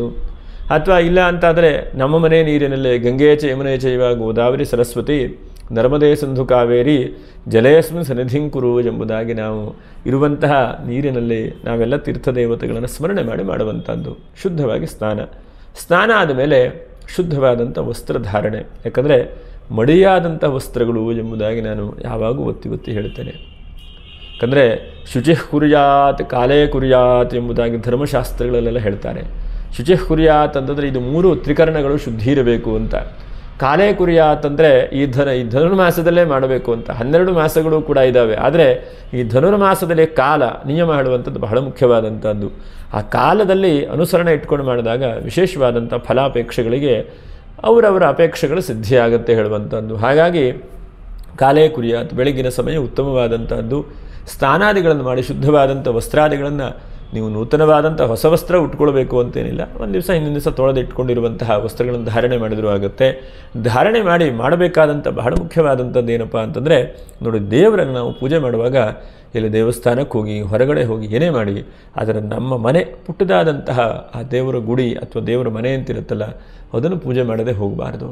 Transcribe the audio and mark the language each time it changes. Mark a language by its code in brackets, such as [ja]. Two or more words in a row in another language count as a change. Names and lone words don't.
[kn] ಅಥವಾ ಇಲ್ಲ ಅಂತಾದರೆ ನಮ್ಮ ಮನೆ ನೀರಿನಲ್ಲೇ [sa] ಗಂಗೆ ಚ ಯಮುನೆ ಚೈವ ಗೋದಾವರಿ ಸರಸ್ವತಿ ನರ್ಮದೇ ಸಿಂಧು ಕಾವೇರಿ ಜಲೇಸ್ಮಿನ್ ಸನ್ನಿಧಿಂಕುರು [kn] ಎಂಬುದಾಗಿ ನಾವು ಇರುವಂತಹ ನೀರಿನಲ್ಲಿ ನಾವೆಲ್ಲ ತೀರ್ಥದೇವತೆಗಳನ್ನು ಸ್ಮರಣೆ ಮಾಡುವಂಥದ್ದು. ಶುದ್ಧವಾಗಿ ಸ್ನಾನ ಆದಮೇಲೆ ಶುದ್ಧವಾದಂಥ ವಸ್ತ್ರಧಾರಣೆ. ಯಾಕಂದರೆ ಮಡಿಯಾದಂಥ ವಸ್ತ್ರಗಳು ಎಂಬುದಾಗಿ ನಾನು ಯಾವಾಗೂ ಒತ್ತಿ ಹೇಳ್ತೇನೆ. ಯಾಕಂದರೆ [sa] ಶುಚಿಃ ಕುರ್ಯಾತ್ ಕಾಲೇ ಕುರ್ಯಾತ್ [kn] ಎಂಬುದಾಗಿ ಧರ್ಮಶಾಸ್ತ್ರಗಳಲ್ಲೆಲ್ಲ ಹೇಳ್ತಾರೆ. [sa] ಶುಚಿಃ ಕುರ್ಯಾತ್ [kn] ಅಂತಂದರೆ ಇದು 3 ತ್ರಿಕರಣಗಳು ಶುದ್ಧಿ ಇರಬೇಕು ಅಂತ. [sa] ಕಾಲೇ ಕುರ್ಯಾತ್ [kn] ಅಂದರೆ ಈ ಧನುರ್ಮಾಸದಲ್ಲೇ ಮಾಡಬೇಕು ಅಂತ. 12 ಮಾಸಗಳು ಕೂಡ ಇದ್ದಾವೆ. ಆದರೆ ಈ ಧನುರ್ಮಾಸದಲ್ಲಿ ಕಾಲ ನಿಯಮ ಹೇಳುವಂಥದ್ದು ಬಹಳ ಮುಖ್ಯವಾದಂಥದ್ದು. ಆ ಕಾಲದಲ್ಲಿ ಅನುಸರಣೆ ಇಟ್ಕೊಂಡು ಮಾಡಿದಾಗ ವಿಶೇಷವಾದಂಥ ಫಲಾಪೇಕ್ಷೆಗಳಿಗೆ ಅವರವರ ಅಪೇಕ್ಷೆಗಳು ಸಿದ್ಧಿಯಾಗುತ್ತೆ ಹೇಳುವಂಥದ್ದು. ಹಾಗಾಗಿ [sa] ಕಾಲೇ ಕುರ್ಯಾತ್ [kn] ಬೆಳಗಿನ ಸಮಯ ಉತ್ತಮವಾದಂಥದ್ದು. ಸ್ನಾನಾದಿಗಳನ್ನು ಮಾಡಿ ಶುದ್ಧವಾದಂಥ ವಸ್ತ್ರಾದಿಗಳನ್ನು ನೀವು ನೂತನವಾದಂಥ ಹೊಸ ವಸ್ತ್ರ ಉಟ್ಕೊಳ್ಬೇಕು ಅಂತೇನಿಲ್ಲ. ಒಂದು ದಿವಸ ಹಿಂದಿನ ದಿವಸ ತೊಳೆದಿಟ್ಕೊಂಡಿರುವಂತಹ ವಸ್ತ್ರಗಳನ್ನು ಧಾರಣೆ ಮಾಡಿದರೂ ಆಗುತ್ತೆ. ಧಾರಣೆ ಮಾಡಬೇಕಾದಂಥ ಬಹಳ ಮುಖ್ಯವಾದಂಥದ್ದು ಏನಪ್ಪ ಅಂತಂದರೆ, ನೋಡಿ, ದೇವರನ್ನು ನಾವು ಪೂಜೆ ಮಾಡುವಾಗ ಇಲ್ಲಿ ದೇವಸ್ಥಾನಕ್ಕೆ ಹೋಗಿ ಹೊರಗಡೆ ಹೋಗಿ ಏನೇ ಮಾಡಿ, ಆದರೆ ನಮ್ಮ ಮನೆ ಪುಟ್ಟದಾದಂತಹ ಆ ದೇವರ ಗುಡಿ ಅಥವಾ ದೇವರ ಮನೆ ಅಂತಿರುತ್ತಲ್ಲ, ಅದನ್ನು ಪೂಜೆ ಮಾಡದೆ ಹೋಗಬಾರ್ದು.